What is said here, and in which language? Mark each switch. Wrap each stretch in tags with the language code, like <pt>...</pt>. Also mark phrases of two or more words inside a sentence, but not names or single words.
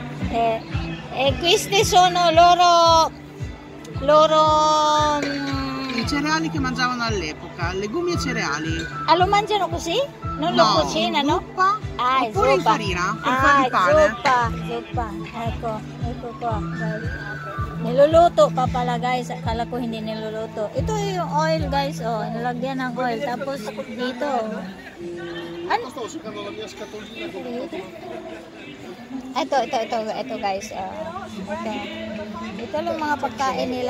<it>E questi sono loro i cereali che mangiavano all'epoca, legumi e cereali. Lo mangiano così? Non lo cucinano? Zuppa, oppure in farina, per fare il pane. Zuppa. Ecco qua.</it> <tl>Niluluto pa pala guys. Akala ko hindi niluluto. Ito yung oil guys. Oh, nilagyan ng oil. Tapos dito. Ano? Ito guys. Ito lang mga pagkain nila.</tl>